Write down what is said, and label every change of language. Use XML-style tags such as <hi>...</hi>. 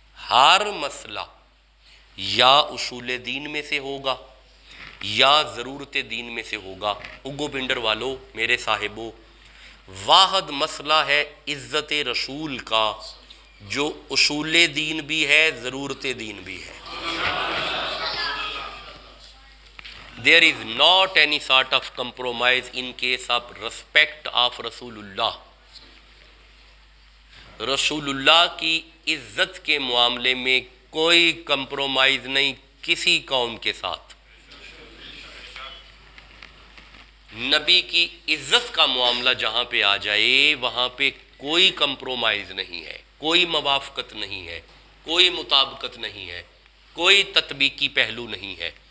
<ur>ہر مسئلہ یا اصول دین میں سے ہوگا یا ضرورت دین میں سے ہوگا. اگو بنڈر والو، میرے صاحبو، واحد مسئلہ ہے عزت رسول کا، جو اصول دین بھی ہے، ضرورت دین بھی ہے.</ur> <en>There is not any sort of compromise in case of respect of رسول اللہ.</en> <ur>رسول اللہ کی عزت کے معاملے میں کوئی کمپرومائز نہیں کسی قوم کے ساتھ. نبی کی عزت کا معاملہ جہاں پہ آ جائے وہاں پہ کوئی کمپرومائز نہیں ہے، کوئی موافقت نہیں ہے، کوئی مطابقت نہیں ہے، کوئی تطبیقی پہلو نہیں ہے.</ur>